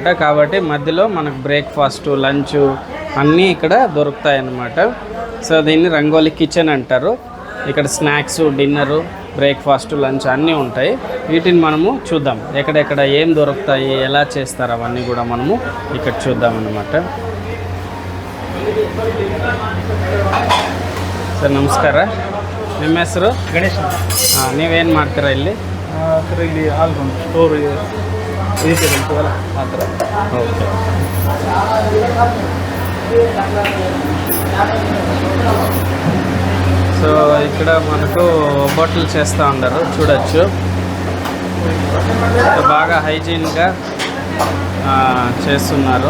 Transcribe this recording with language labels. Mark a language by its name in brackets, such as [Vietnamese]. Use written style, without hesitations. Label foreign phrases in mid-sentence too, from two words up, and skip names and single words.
[Telugu] కాబట్టి మధ్యలో మనకు [English] breakfast, lunch [Telugu] అన్నీ ఇక్కడ దొరుకుతాయి అన్నమాట. సో దీన్ని రంగోలీ కిచెన్ అంటారు. ఇక్కడ [English] snacks, dinner, breakfast, lunch [Telugu] అన్నీ ఉంటాయి. వీటిని మనము చూద్దాం, ఎక్కడెక్కడ ఏం దొరుకుతాయి, ఎలా చేస్తారు అవన్నీ కూడా మనము ఇక్కడ చూద్దాం అన్నమాట. [Kannada] ಸರ್ ನಮಸ್ಕಾರ. ನಿಮ್ಮ ಹೆಸರು? ಗಣೇಶ್. ನೀವೇನು ಮಾಡ್ತೀರಾ ಇಲ್ಲಿ? ಸರ್ ಇಲ್ಲಿ [English] album store vegetables [Kannada] ಆ ಥರ. [Telugu] ఓకే. సో ఇక్కడ మనకు బొట్టలు చేస్తూ ఉన్నారు చూడొచ్చు. బాగా హైజీన్గా చేస్తున్నారు.